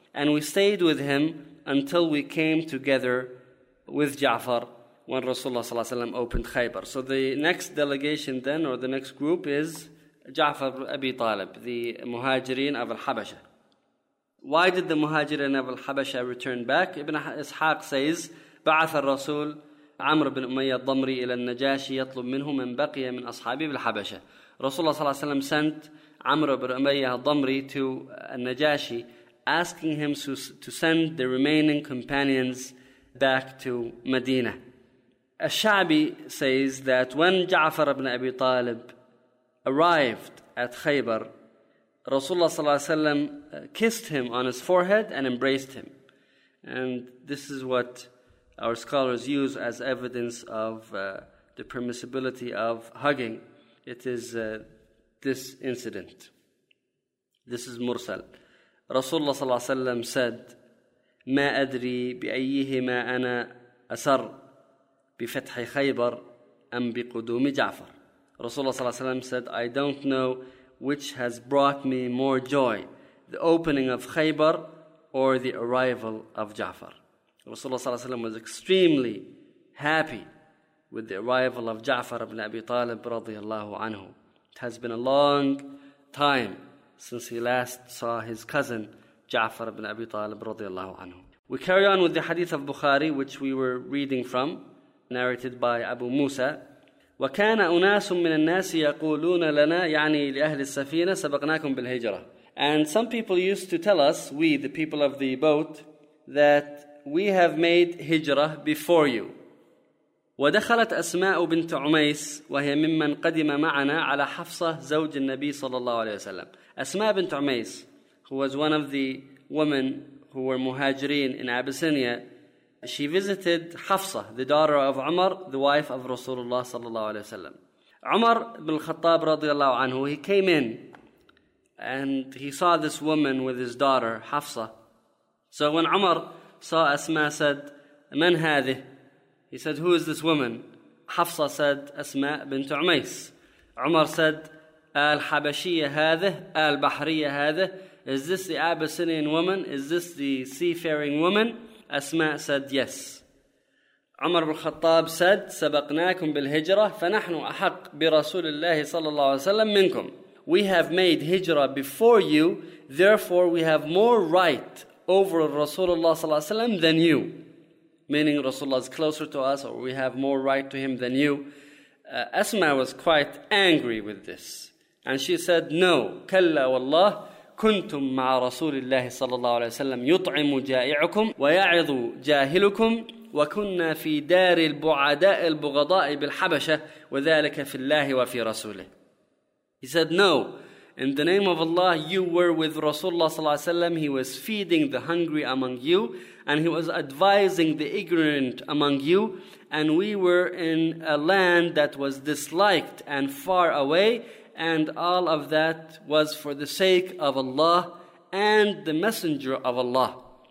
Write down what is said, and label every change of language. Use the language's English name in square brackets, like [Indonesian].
[English] And we stayed with him until we came together with Ja'far when Rasulullah sallallahu alaihi wasallam opened Khaybar. So the next delegation then, or the next group, is Ja'far ibn Abi Talib, the Muhajirin of Al-Habasha. Why did the Muhajirin of Al-Habasha return back? [Arabic] Ibn Ishaq says, بعث الرسول عمرو بن أمية الضمري إلى النجاشي يطلب منه من بقي من أصحابه بالحبشة. رسول الله صلى الله عليه وسلم [English] sent عمرو بن أمية الضمري to النجاشي asking him to send the remaining companions back to مدينة. الشعبي says that when جعفر بن أبي طالب arrived at خيبر, [Arabic] رسول الله صلى الله عليه وسلم [English] kissed him on his forehead and embraced him. And this is what our scholars use as evidence of the permissibility of hugging. It is this incident. This is Mursal. [Arabic] Rasulullah صلى الله عليه وسلم said, ما أدري بأيهما أنا أسر بفتح خيبر أم بقدوم جعفر. [English] Rasulullah [Arabic] صلى الله عليه وسلم [English] said, I don't know which has brought me more joy, the opening of خيبر or the arrival of جعفر. Rasulullah ﷺ was extremely happy with the arrival of Ja'far ibn Abi Talib radiyallahu anhu. It has been a long time since he last saw his cousin Ja'far ibn Abi Talib radiyallahu anhu. We carry on with the hadith of Bukhari, which we were reading from, narrated by Abu Musa. [Arabic] وَكَانَ أُنَاسٌ مِّنَ النَّاسِ يَقُولُونَ لَنَا يعني لِأَهْلِ السَّفِينَ سَبَقْنَاكُمْ بِالْهِجْرَةِ. [English] And some people used to tell us, we, the people of the boat, that we have made hijrah before you. [Arabic] ودخلت أسماء بنت عميس وهي ممن قدم معنا على حفصة زوج النبي صلى الله عليه وسلم. [English] أسماء بنت عميس, who was one of the women who were muhajirin in Abyssinia, she visited حفصة, the daughter of عمر, the wife of [Arabic] رسول الله صلى الله عليه وسلم. [English] عمر بن الخطاب [Arabic] رضي الله عنه, [English] he came in and he saw this woman with his daughter حفصة. So when عمر saw Asma, said, [Arabic] من هذه? [English] He said, who is this woman? Hafsa said, Asma bint Umays. [Arabic] Umar said, Al Habashiyya هذه, Al Bahriyya هذه. [English] Is this the Abyssinian woman? Is this the seafaring woman? Asma said, yes. [Arabic] Umar bin Khattab said, سبقناكم بالهجرة فنحن أحق برسول الله صلى الله عليه وسلم منكم. [English] We have made hijrah before you, therefore we have more right over Rasulullah [Arabic] صلى الله عليه وسلم [English] than you, meaning Rasulullah is closer to us or we have more right to him than you. Asma was quite angry with this and she said, no, [Arabic] كلا والله كنتم مع رسول الله صلى الله عليه وسلم يطعم جائعكم ويعظ جاهلكم وكنا في دار البعداء البغضاء بالحبشة وذلك في الله وفي رسوله. [English] He said, no, in the name of Allah, you were with Rasulullah sallallahu alaihi wasallam. He was feeding the hungry among you, and he was advising the ignorant among you. And we were in a land that was disliked and far away, and all of that was for the sake of Allah and the Messenger of Allah.